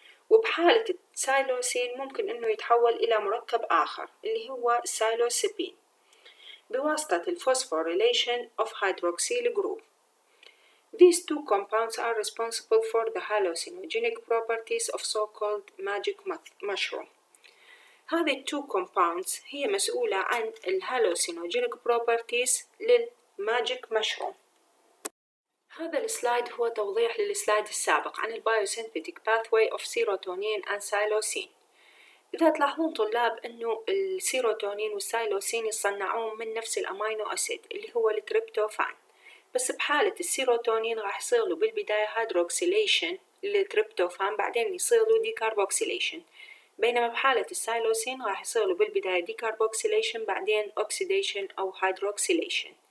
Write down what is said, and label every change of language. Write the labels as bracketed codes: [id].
[ar] وبحالة السايلوسين ممكن انه يتحول الى مركب اخر اللي هو السايلوسيبين بواسطة ال [en] phosphorylation of hydroxyl group. These two compounds are responsible for the hallucinogenic properties of so-called magic mushroom. [ar] هذه [en] two compounds [ar] هي مسؤولة عن [en] hallucinogenic properties [ar] للماجيك مشروم. هذا السلايد هو توضيح للسلايد السابق عن البايوسينثيتيك [en] pathway of serotonin and psilocin. [ar] إذا تلاحظون طلاب إنه السيروتونين والسايلوسين يصنعون من نفس الأمينو أسيد اللي هو التريبتوفان، بس بحالة السيروتونين راح يصير له بالبداية هيدروكسيليشن للتريبتوفان بعدين يصير له ديكاربوكسيليشن، بينما بحالة السايلوسين راح يصير له بالبداية ديكاربوكسيليشن بعدين أوكسيديشن أو هيدروكسيليشن.